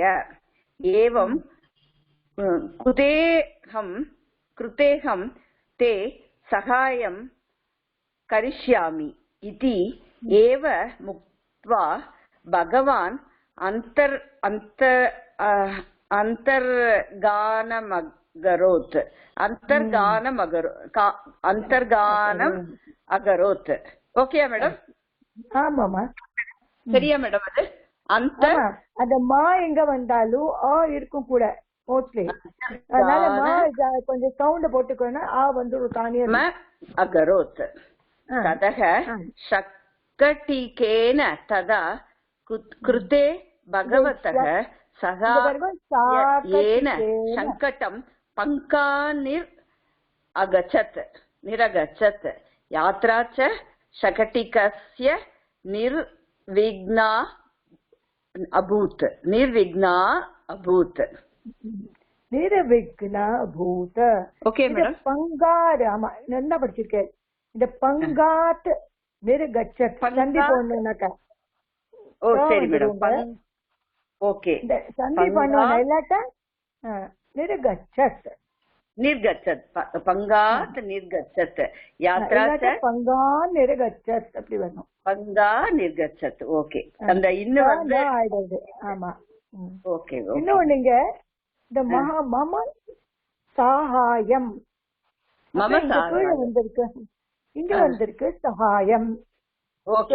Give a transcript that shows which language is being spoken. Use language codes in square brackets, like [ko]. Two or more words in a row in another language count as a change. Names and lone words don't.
[sa] एवं कृतेहं ते सहायं करिष्यामि इति एव मुक्त्वा भगवान् अंतर्गानम् अकरोत्. [en] Okay madam? [ta] ஆமாமா, சரியா மேடம்? அது அந்த மா எங்க வந்தாலும் ஆ இருக்கும் கூட மோஸ்ட்லி. அதனால மா கொஞ்சம் சவுண்ட் போட்டுக்கணும். ஆ வந்து ஒரு தானியம் அகரோத். [sa] ततः शकटिकेन तथा कृते भगवतः सहायेन शकटम् पङ्कान्निर् अगच्छत् निरगच्छत्. यात्रा च शकटिकस्य निर्विघ्ना अभूत्. [en] Okay madam. [ta] பங்கார், ஆமா நல்லா படிச்சிருக்கேன். இந்த [sa] पङ्कात् निर्गच्छत् [ta] சந்தி போடணும்னாக்கா. ஓ சரி மேடம். ஓகே, இந்த சந்தி பண்ணணும் இல்லாட்டா நிர்கச்சத். [sa] निर्गच्छत् पंगात् निर्गच्छत्. यात्रा च पंगा निर्गच्छत् [ta] அப்படி வரணும். [sa] पंगा निर्गच्छत्. [ta] ஓகே, அந்த இன்ன வந்து ஆயிடுது. ஆமா, ஓகே. இன்னொன்னு இங்க இந்த [sa] मम सहायम् [ta] வந்திருக்கு, இங்க வந்திருக்கு சகாயம். ஓகே